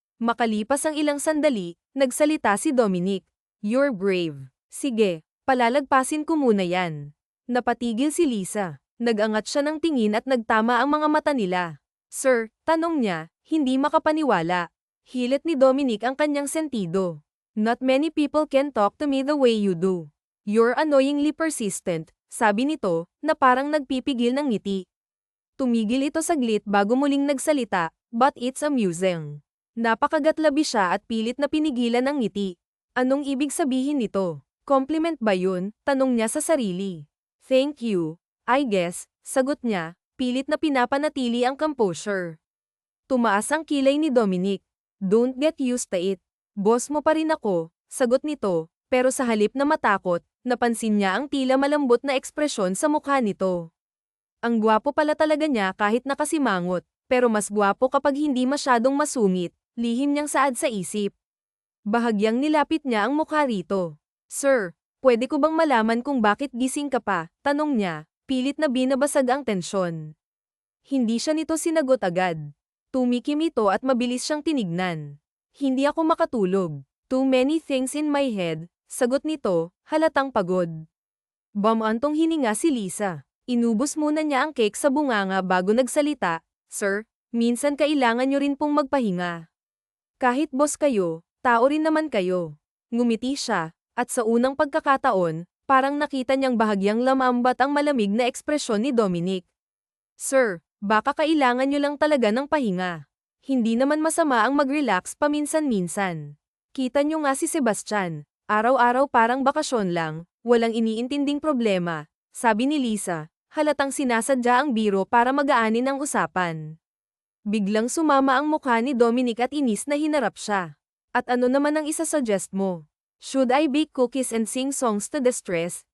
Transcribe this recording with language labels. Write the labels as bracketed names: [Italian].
[Filipino] Makalipas ang ilang sandali, nagsalita si Dominic. [English] "You're brave. [Filipino] Sige, palalagpasin ko muna yan." Napatigil si Lisa. Nag-angat siya ng tingin at nagtama ang mga mata nila. "Sir," tanong niya, hindi makapaniwala. Hilit ni Dominic ang kanyang sentido. [English] "Not many people can talk to me the way you do. You're annoyingly persistent," [Filipino] sabi nito, na parang nagpipigil ng ngiti. Tumigil ito saglit bago muling nagsalita, [English] "But it's amusing." [Filipino] Napakagatlabi siya at pilit na pinigilan ang ngiti. Anong ibig sabihin nito? Compliment ba yun? Tanong niya sa sarili. [English] "Thank you, I guess," [Filipino] sagot niya, pilit na pinapanatili ang composure. Tumaas ang kilay ni Dominic. [English] "Don't get used to it. [Filipino] Boss mo pa rin ako," sagot nito, pero sa halip na matakot, napansin niya ang tila malambot na ekspresyon sa mukha nito. Ang gwapo pala talaga niya kahit nakasimangot, pero mas gwapo kapag hindi masyadong masungit, lihim niyang saad sa isip. Bahagyang nilapit niya ang mukha rito. "Sir, pwede ko bang malaman kung bakit gising ka pa?" tanong niya, pilit na binabasag ang tensyon. Hindi siya nito sinagot agad. Tumikim ito at mabilis siyang tinignan. "Hindi ako makatulog. [English] Too many things in my head," [Filipino] sagot nito, halatang pagod. Bumantong hininga si Lisa. Inubos muna niya ang cake sa bunganga bago nagsalita. "Sir, minsan kailangan niyo rin pong magpahinga. Kahit boss kayo, tao rin naman kayo." Ngumiti siya, at sa unang pagkakataon, parang nakita niyang bahagyang lamambat ang malamig na ekspresyon ni Dominic. "Sir, baka kailangan niyo lang talaga ng pahinga. Hindi naman masama ang mag-relax paminsan-minsan. Kita niyo nga si Sebastian, araw-araw parang bakasyon lang, walang iniintinding problema," sabi ni Lisa, halatang sinasadya ang biro para magaanin ang usapan. Biglang sumama ang mukha ni Dominic at inis na hinarap siya. At ano naman ang isasuggest mo? [English] Should I bake cookies and sing songs to the stress?